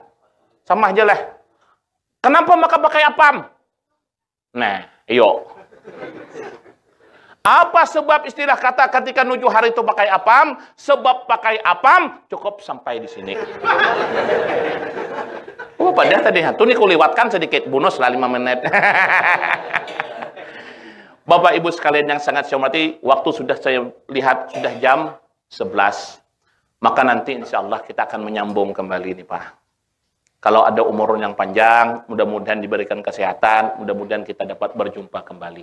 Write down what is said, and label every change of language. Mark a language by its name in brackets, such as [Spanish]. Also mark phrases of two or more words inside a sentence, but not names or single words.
[Indonesian] Sama aja lah. Kenapa maka pakai apam? Nah, iyo. Apa sebab istilah kata ketika 7 hari itu pakai apam? Sebab pakai apam cukup sampai di sini. [Banjar] Oh, padahal tadi hantu nih kuliwatkan sedikit bonus lah 5 menit. [Indonesian] Bapak Ibu sekalian yang sangat saya hormati, waktu sudah saya lihat sudah jam 11. Maka nanti insya Allah kita akan menyambung kembali nih Pak. Kalau ada umur yang panjang, mudah-mudahan diberikan kesehatan, mudah-mudahan kita dapat berjumpa kembali.